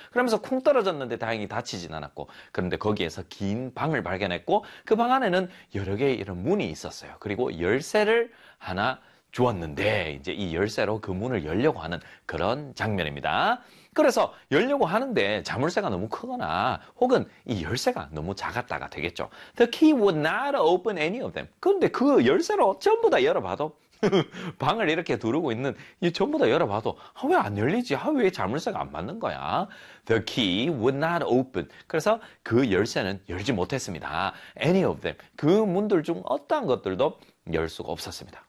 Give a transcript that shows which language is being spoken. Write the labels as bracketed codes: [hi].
[ko] 그러면서 쿵 떨어졌는데 다행히 다치진 않았고 그런데 거기에서 긴 방을 발견했고 그 방 안에는 여러 개의 이런 문이 있었어요. 그리고 열쇠를 하나 주었는데 이제 이 열쇠로 그 문을 열려고 하는 그런 장면입니다. 그래서 열려고 하는데 자물쇠가 너무 크거나 혹은 이 열쇠가 너무 작았다가 되겠죠. [en] The key would not open any of them. [ko] 그런데 그 열쇠로 전부 다 열어봐도 방을 이렇게 두르고 있는 이 전부 다 열어봐도 아, 왜 안 열리지? 아, 왜 자물쇠가 안 맞는 거야? [en] The key would not open. [ko] 그래서 그 열쇠는 열지 못했습니다. [en] Any of them. [ko] 그 문들 중 어떠한 것들도 열 수가 없었습니다.